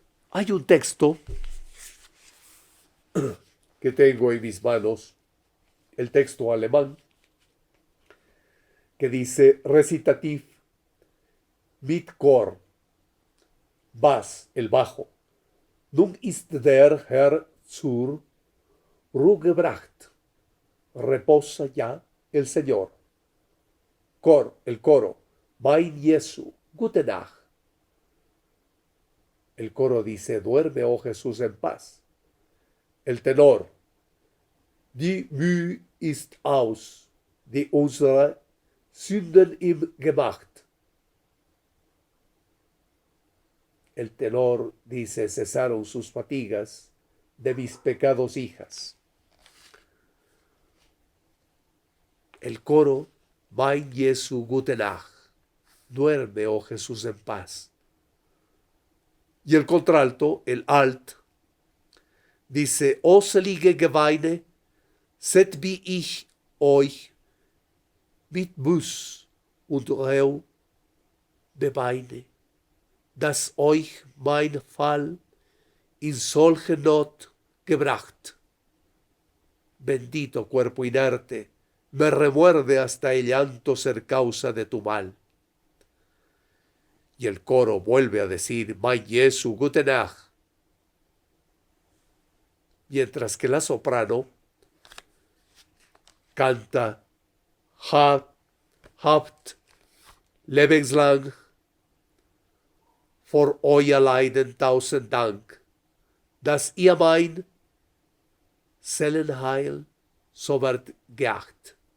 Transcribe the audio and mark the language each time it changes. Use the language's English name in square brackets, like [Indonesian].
[Spanish] Hay un texto que tengo en mis manos, el texto alemán, que dice: [German] recitativ mit Chor, Bass, [Spanish] el bajo, [German] Nun ist der Herr zur Ruhe gebracht. [Spanish] Reposa ya el Señor. El coro. [German] Mein Jesu, gute Nacht. [Spanish] El coro dice, duerme, oh Jesús, en paz. El tenor. [German] Die Mühe ist aus, die unsere Sünden ihm gemacht. [Spanish] El tenor dice, cesaron sus fatigas de mis pecados hijas. El coro, [German] Mein Jesu, gute Nacht. [Spanish] Duerme, oh Jesús, en paz. Y el contralto, el alt, dice, [German] O selige Geweine, set wie ich euch mit Muß und Reu beweine, dass euch mein Fall in solche Not gebracht. [Spanish] Bendito cuerpo inerte, me remuerde hasta el llanto ser causa de tu mal. Y el coro vuelve a decir, [German] Mein Jesu, gute Nacht. [Spanish] Mientras que la soprano canta, [German] Habt lebenslang vor euer Leiden tausend Dank, dass ihr mein Seelenheil so wert geacht.